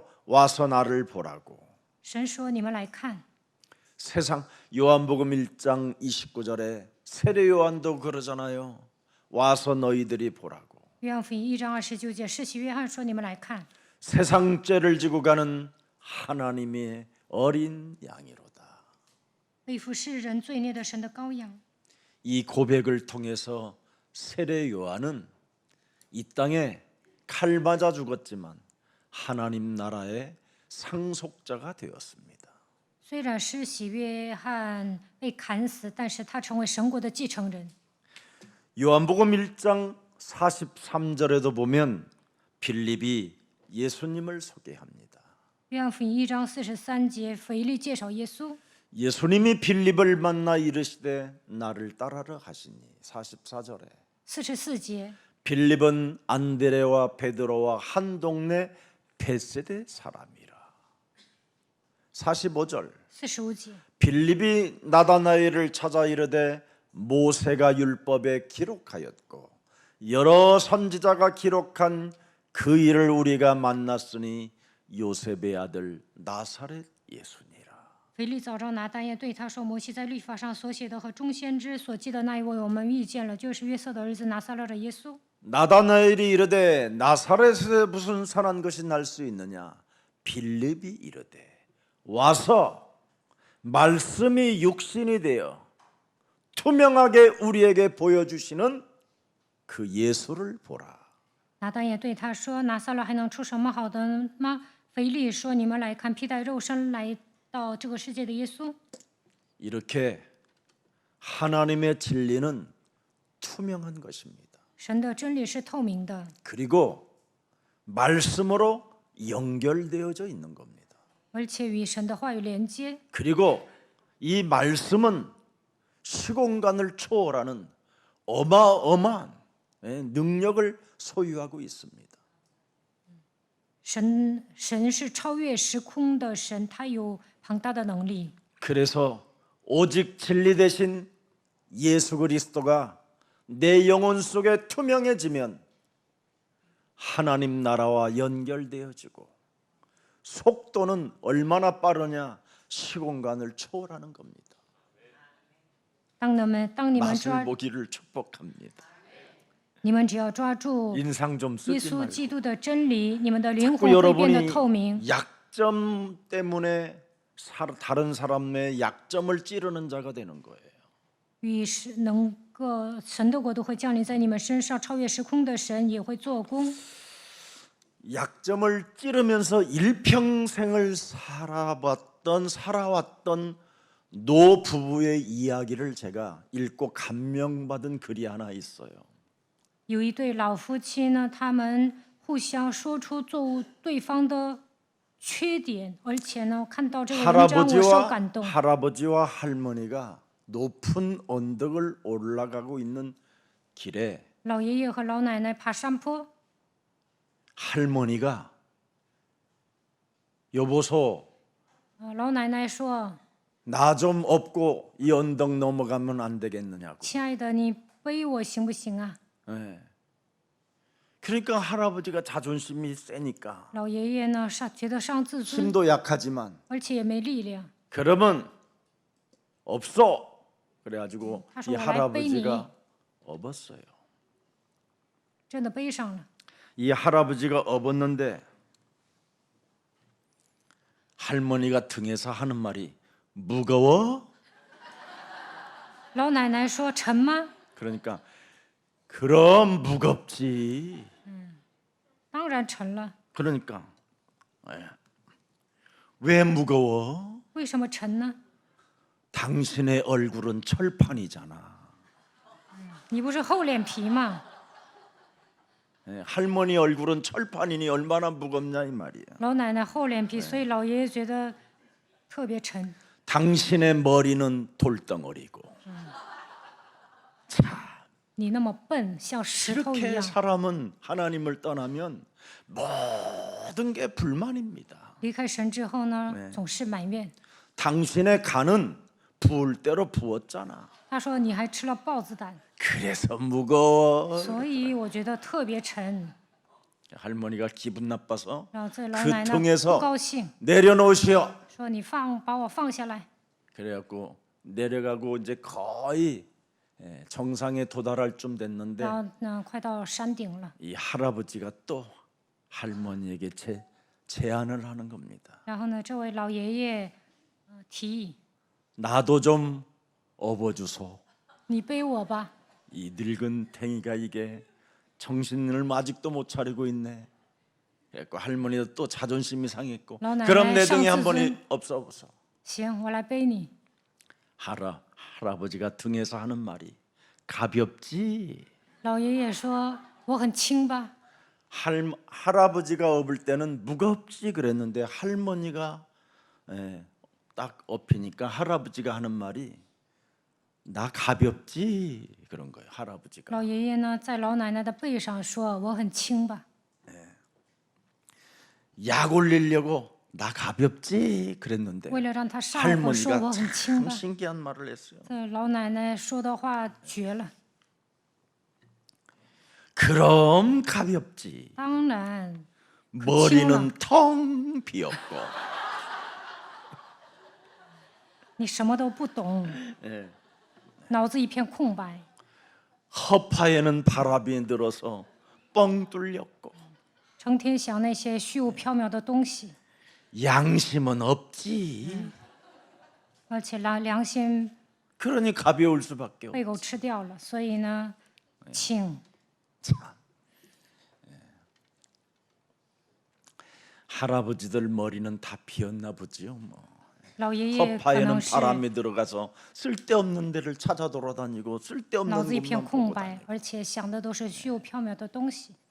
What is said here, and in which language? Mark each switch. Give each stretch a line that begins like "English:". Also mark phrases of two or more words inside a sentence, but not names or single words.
Korean: 와서 나를 보라고.
Chinese: 神说：“你们来看。
Korean: 세상 요한복음 1장 29절에 세례 요한도 그러잖아요. 와서 너희들이 보라고. ”
Chinese: 约翰福音1章29节，施洗约翰说：“你们来看，
Korean: 세상 죄를 지고 가는 하나님의 어린 양이로다.
Chinese: 背负世人罪孽的神的羔羊。”
Korean: 이 고백을 통해서 세례 요한은 이 땅에 칼 맞아 죽었지만 하나님 나라의 상속자가 되었습니다.
Chinese: 虽然施洗约翰被砍死，但是他成为神国的继承人。
Korean: 요한복음 1장 43절에도 보면 빌립이 예수님을 소개합니다.
Chinese: 约翰福音1章43节，腓力介绍耶稣。
Korean: 예수님이 빌립을 만나 이르시되 나를 따르라 하시니 44절에
Chinese: 44节，
Korean: 빌립은 안드레와 베드로와 한 동네 베세데 사람이라. 45절
Chinese: 45节，
Korean: 빌립이 나다나엘을 찾아 이르되 모세가 율법에 기록하였고 여러 선지자가 기록한 그 일을 우리가 만났으니 요셉의 아들 나사렛 예수니라.
Chinese: 腓力早召拿但业对他说：“摩西在律法上所写的和众先知所记的那一位，我们遇见了，就是约瑟的儿子拿撒勒的耶稣。”
Korean: 나다나엘이 이르되 나사렛에 무슨 선한 것이 날 수 있느냐? 빌립이 이르되 와서 말씀이 육신이 되어 투명하게 우리에게 보여주시는 그 예수를 보라.
Chinese: 拿但业对他说：“拿撒勒还能出什么好的吗？” 腓力说：“你们来看，披戴肉身来到这个世界的耶稣。”
Korean: 이렇게 하나님의 진리는 투명한 것입니다.
Chinese: 神的真理是透明的，
Korean: 그리고 말씀으로 연결되어져 있는 겁니다.
Chinese: 而且与神的话语连接。
Korean: 그리고 이 말씀은 시공간을 초월하는 어마어마한 능력을 소유하고 있습니다.
Chinese: 神是超越时空的神，他有庞大的能力。
Korean: 그래서 오직 진리 대신 예수 그리스도가 내 영혼 속에 투명해지면 하나님 나라와 연결되어지고 속도는 얼마나 빠르냐? 시공간을 초월하는 겁니다.
Chinese: 当你们
Korean: 맛을 보기를 축복합니다.
Chinese: 你们只要抓住
Korean: 인상 좀
Chinese: 耶
Korean: 쓰지
Chinese: 稣
Korean: 말고
Chinese: 基督的真理，你们的灵
Korean: 자꾸
Chinese: 魂会变得
Korean: 여러분이
Chinese: 透明。
Korean: 약점 때문에 다른 사람의 약점을 찌르는 자가 되는 거예요.
Chinese: 与是能够神的国度会降临在你们身上，超越时空的神也会做工。
Korean: 약점을 찌르면서 일평생을 살아왔던 노 부부의 이야기를 제가 읽고 감명받은 글이 하나 있어요.
Chinese: 有一对老夫妻呢，他们互相说出对方的缺点，而且呢，看到这个文章我受感动。
Korean: 할아버지와 할머니가 높은 언덕을 올라가고 있는 길에
Chinese: 老爷爷和老奶奶爬山坡，
Korean: 할머니가 여보소
Chinese: 老奶奶说
Korean: 나 좀 업고 이 언덕 넘어가면 안 되겠느냐고. ：“
Chinese: 亲爱的，你背我行不行啊
Korean: 예. 그러니까 할아버지가 자존심이 세니까 ？”
Chinese: 老爷爷呢，觉得伤自尊，
Korean: 힘도 약하지만
Chinese: 而且也没力量。
Korean: 그러면 없어. 그래가지고 이 하소, 할아버지가 업었어요.
Chinese: 真的背上了。
Korean: 이 할아버지가 업었는데 할머니가 등에서 하는 말이 무거워?
Chinese: 老奶奶说：“沉吗？
Korean: 그러니까 그럼 무겁지.
Chinese: 当然沉了。
Korean: 그러니까 왜 무거워?
Chinese: 为什么沉呢？
Korean: 당신의 얼굴은 철판이잖아.
Chinese: 你不是厚脸皮吗？
Korean: 할머니 얼굴은 철판이니 얼마나 무겁냐 이 말이야.
Chinese: 老奶奶厚脸皮，所以老爷爷觉得特别沉。
Korean: 당신의 머리는 돌덩어리고.
Chinese: 你那么笨，像石头一
Korean: 이렇게
Chinese: 样。
Korean: 사람은 하나님을 떠나면 모든 게 불만입니다.
Chinese: 离开神之后呢，总是埋怨。
Korean: 당신의 간은 부을 대로 부었잖아.
Chinese: 他说：“你还吃了豹子胆，
Korean: 그래서 무거워.
Chinese: 所以我觉得特别沉。
Korean: 할머니가 기분 나빠서
Chinese: 然后这老
Korean: 그
Chinese: 奶奶
Korean: 통에서
Chinese: 不高兴，
Korean: 내려놓으시오.
Chinese: 说：“你把我放下来。
Korean: 그래갖고 내려가고 이제 거의 정상에 도달할 쯤 됐는데
Chinese: 然后呢，快到山顶了。
Korean: 이 할아버지가 또 할머니에게 제안을 하는 겁니다.
Chinese: 然后呢，这位老爷爷提议
Korean: 나도 좀 업어주소.
Chinese: 你背我吧。
Korean: 이 늙은 탱이가 이게 정신을 아직도 못 차리고 있네. 그래갖고 할머니도 또 자존심이 상했고 너네 그럼 내 등에 한 상스승. 번이 없어보소.
Chinese: 行，我来背你。
Korean: 할아버지가 등에서 하는 말이 가볍지.
Chinese: 老爷爷说：“我很轻吧？
Korean: 할아버지가 업을 때는 무겁지 그랬는데 할머니가 딱 업히니까 할아버지가 하는 말이 나 가볍지 그런 거예요. 할아버지가
Chinese: 老爷爷呢，在老奶奶的背上说：“我很轻吧？
Korean: 약 올리려고 나 가볍지 그랬는데
Chinese: 为了让他上一口说
Korean: 할머니가
Chinese: 我很轻
Korean: 참
Chinese: 吧。
Korean: 신기한 말을 했어요.
Chinese: 这老奶奶说的话绝了。
Korean: 그럼 가볍지.
Chinese: 当然，
Korean: 머리는 텅 비었고
Chinese: 你什么都不懂，
Korean: 예.
Chinese: 脑子一片空白。
Korean: 허파에는 바람이 들어서 뻥 뚫렸고
Chinese: 成天想那些虚无缥缈的东西，
Korean: 양심은 없지.
Chinese: 而且良心
Korean: 그러니 가벼울 수밖에 없.
Chinese: 被狗吃掉了，所以呢，轻。
Korean: 할아버지들 머리는 다 비었나 보지요. 뭐.
Chinese: 老爷爷可
Korean: 허파에는
Chinese: 能是
Korean: 바람이 들어가서 쓸데없는 데를 찾아 돌아다니고
Chinese: 脑
Korean: 쓸데없는
Chinese: 子一片
Korean: 것만
Chinese: 空
Korean: 보고
Chinese: 白
Korean: 다니고. ，
Chinese: 而且想的都是虚无缥缈的东西。